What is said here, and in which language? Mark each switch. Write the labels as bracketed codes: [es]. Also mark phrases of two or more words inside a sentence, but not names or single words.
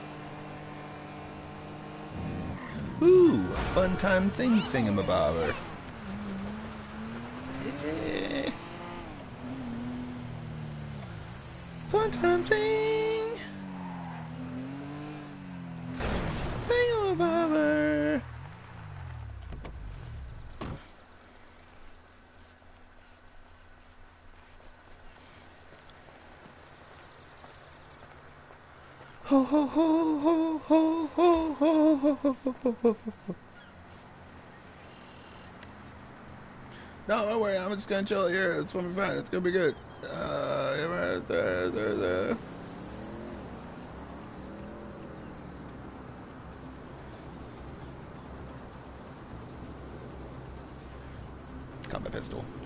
[en] Ooh, fun time thingamabobber. Yeah. Fun time thing. Thingamabobber. Ho ho ho ho ho ho ho ho ho ho ho. No, don't worry, I'm just gonna chill here. It's gonna be fine. It's gonna be good. Got my pistol.